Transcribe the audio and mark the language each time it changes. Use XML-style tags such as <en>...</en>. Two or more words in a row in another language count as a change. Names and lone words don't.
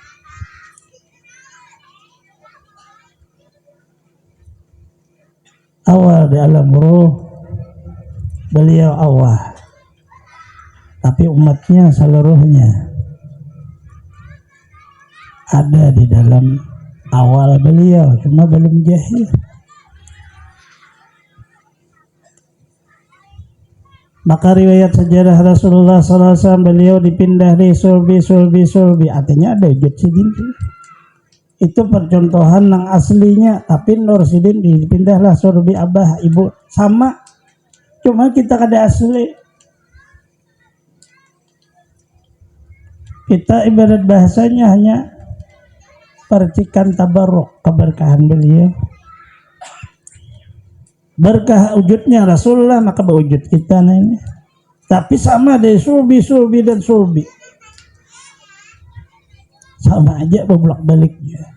<id>Awal di alam ruh beliau awal, tapi umatnya seluruhnya ada di dalam awal beliau, cuma belum jahil. Maka riwayat sejarah Rasulullah SAW beliau dipindah di sulbi,</id> <bjn>artinya ada wujud sidin. Itu percontohan yang aslinya, tapi Nur Sidin dipindahlah sulbi abah ibu sama, cuma kita kada asli.</bjn> <id>Kita ibarat bahasanya hanya percikan tabarruk keberkahan beliau. Berkah wujudnya Rasulullah, maka berwujud kita ini. Tapi sama deh sulbi dan sulbi. Sama aja bolak-baliknya.</id>